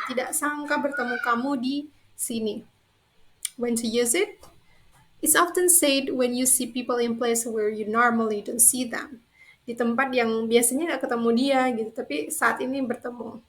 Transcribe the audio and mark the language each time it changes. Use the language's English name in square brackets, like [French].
[Indonesian] Tidak sangka bertemu kamu di sini. [English] When to use it? It's often said when you see people in place where you normally don't see them. [Indonesian] Di tempat yang biasanya gak ketemu dia gitu, tapi saat ini bertemu.